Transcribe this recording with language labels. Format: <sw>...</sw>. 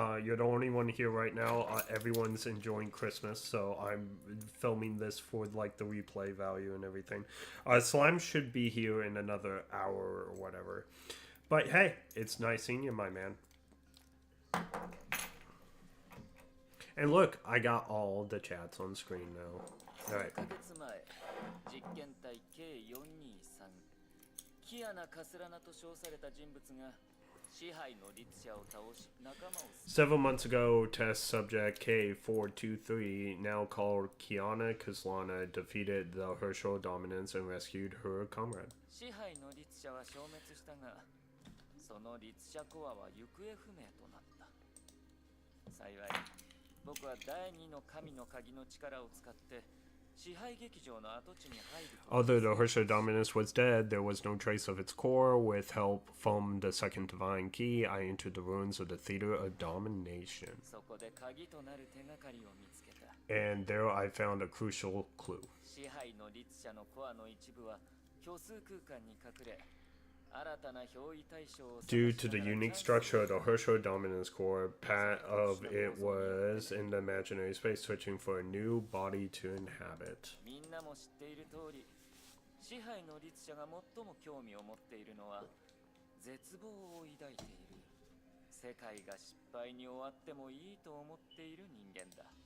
<en>You're the only one here right now. Everyone's enjoying Christmas, so I'm filming this for like the replay value and everything. Slime should be here in another hour or whatever. But hey, it's nice seeing you, my man. And look, I got all the chats on screen now. Alright.</en> <ja>1ヶ月前、実験体 K423 キアナ・カスラナと称された人物が支配の律者を倒し仲間を</ja> <en>Several months ago, test subject K423, now called Kiana Kaslana, defeated the Herschel dominance and rescued her comrade.</en> <ja>支配の律者は消滅したがその律者コアは行方不明となった幸い僕は第二の神の鍵の力を使って支配劇場の跡地に入ると</ja> <en>Although the Herschel dominance was dead, there was no trace of its core. With help from the second divine key, I entered the ruins of the Theater of Domination.</en> <ja>そこで鍵となる手がかりを見つけた</ja> <en>And there I found a crucial clue.</en> <ja>支配の律者のコアの一部は虚数空間に隠れ新たな憑依対象を</ja> <en>Due to the unique structure of the Herschel dominance core, part of it was in the imaginary space, searching for a new body to inhabit.</en> <ja>みんなも知っている通り支配の律者が最も興味を持っているのは絶望を抱いている世界が失敗に終わってもいいと思っている人間だ</ja>